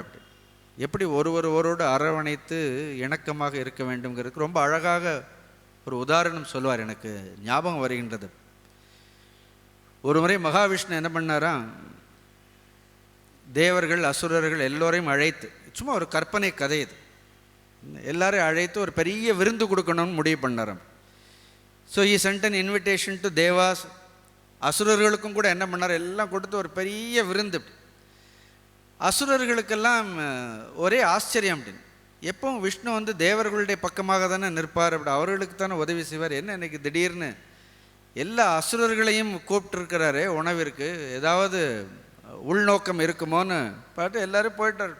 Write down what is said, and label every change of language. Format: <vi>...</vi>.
<ta>அப்படி எப்படி ஒருவரோடு அரவணைத்து இணக்கமாக இருக்க வேண்டும்ங்கிறதுக்கு ரொம்ப அழகாக ஒரு உதாரணம் சொல்லுவார். எனக்கு ஞாபகம் வருகின்றது. ஒரு முறை மகாவிஷ்ணு என்ன பண்ணாராம், தேவர்கள் அசுரர்கள் எல்லோரையும் அழைத்து, சும்மா ஒரு கற்பனை கதை இது, எல்லாரையும் அழைத்து ஒரு பெரிய விருந்து கொடுக்கணும்னு முடிவு பண்ணாராம்.</ta> <en>So he sent an invitation to Devas.</en> <ta>அசுரர்களுக்கும் கூட என்ன பண்ணார், எல்லாம் கொடுத்து ஒரு பெரிய விருந்து. அசுரர்களுக்கெல்லாம் ஒரே ஆச்சரியம். அப்படின்னு எப்பவும் விஷ்ணு வந்து தேவர்களுடைய பக்கமாக தானே நிற்பார், அப்படி அவர்களுக்கு தானே உதவி செய்வார். என்ன இன்னைக்கு திடீர்னு எல்லா அசுரர்களையும் கூப்பிட்டுருக்கிறாரே உணவிற்கு, ஏதாவது உள்நோக்கம் இருக்குமோன்னு பார்த்து எல்லோரும் போயிட்டார்.</ta>